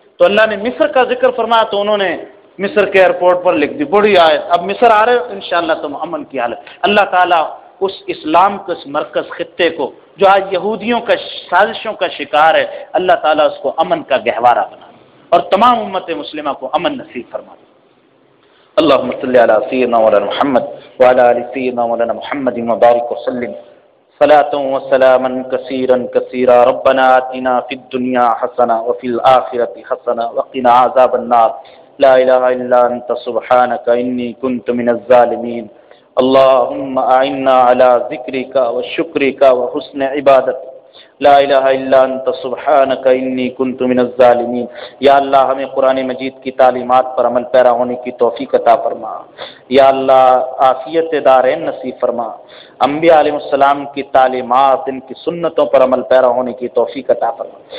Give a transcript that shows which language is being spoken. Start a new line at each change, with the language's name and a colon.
Urdu: تو اللہ نے مصر کا ذکر فرمایا تو انہوں نے مصر کے ایئرپورٹ پر لکھ دی بڑی آیت, اب مصر آ رہے ہو انشاءاللہ تم امن کی حالت. اللہ تعالیٰ اس اسلام کے اس مرکز خطے کو جو آج یہودیوں کا سازشوں کا شکار ہے, اللہ تعالیٰ اس کو امن کا گہوارہ بنا اور تمام امت مسلمہ کو امن نصیب فرما دے.
Arabic: اللهم صل على سيدنا مولانا محمد وعلى آل سيدنا مولانا محمد وبارك وسلم صلاة وسلاما كثيرا كثيرا. ربنا آتنا في الدنيا حسنة وفي الآخرة حسنة وقنا عذاب النار. لا إله إلا أنت سبحانك إني كنت من الظالمين. اللهم أعنا على ذكرك وشكرك وحسن عبادتك. لا الہ الا انت سبحانک انی کنت من الظالمین.
Urdu: یا اللہ ہمیں قرآن مجید کی تعلیمات پر عمل پیرا ہونے کی توفیق عطا فرما. یا اللہ عافیت دارین نصیب فرما. انبیاء علیہ السلام کی تعلیمات ان کی سنتوں پر عمل پیرا ہونے کی توفیق عطا فرما.